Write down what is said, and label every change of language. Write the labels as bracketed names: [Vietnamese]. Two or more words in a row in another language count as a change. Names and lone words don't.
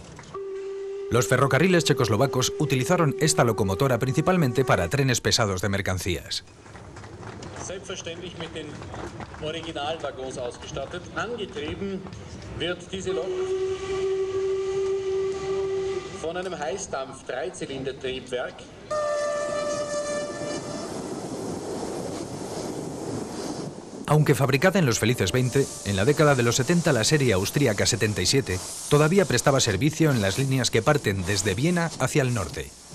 [Spanish] Los ferrocarriles checoslovacos utilizaron esta locomotora principalmente para trenes pesados de mercancías. [German] Selbstverständlich mit den Originalwaggons ausgestattet. Angetrieben wird diese Lok von einem Heißdampf-Dreizylindertriebwerk. [Spanish] Aunque fabricada en los felices 20, en la década de los 70 la serie austríaca 77 todavía prestaba servicio en las líneas que parten desde Viena hacia el norte.